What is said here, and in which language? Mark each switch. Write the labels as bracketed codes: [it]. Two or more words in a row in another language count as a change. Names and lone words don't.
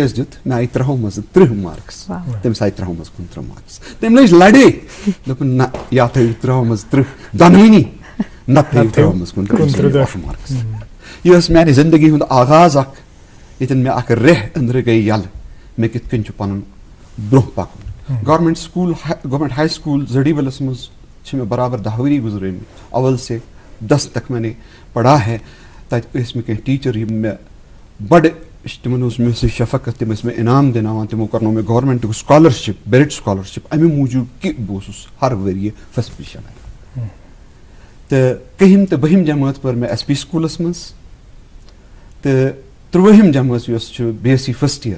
[ks] اَسہِ دیُت مےٚ آیہِ 30 منٛز 30 مارکس تٔمِس آیہِ 30 منٛز 29 مارکس تٔمۍ لٔج لڑے دوٚپُن نہ یا تھٲیِو 30 منٛز 30 دۄنوٕنی نتہٕ تھٲیِو 30 منٛز 29 مارکس یہِ ٲس میانہِ زندگی ہُنٛد آغاز اکھ ییٚتٮ۪ن مےٚ اکھ ریٚح أنٛدرٕ گٔے یلہٕ مےٚ کِتھ کٔنۍ چھُ پنُن برونٛہہ پکُن گورمنٹ سکوٗل گورمنٹ ہائی سکوٗل زڈیبلس منٛز چھِ مےٚ برابر 10 ؤری گُزرٲمٕتۍ [ur] اول سے 10 تک میں نے پڑھا ہے [ks] تتہِ ٲسۍ مےٚ کینٛہہ ٹیٖچر یِم مےٚ بڑٕ تمن اوس مےٚ سۭتۍ شفقت تِم ٲسۍ مےٚ انعام دِناوان تِمو کرنو مےٚ گورمنٹُک سکالرشپ [en] merit scholarship [ks] امہِ موٗجوٗب کہِ بہٕ اوسُس ہر ؤریہِ [en] first position [ks] تہٕ 1ہِم تہٕ 2ہِم جمٲژ پٔر مےٚ ایس پی سکوٗلس منٛز تہٕ 3ہِم جمٲژ یۄس چھِ [en] BSc first year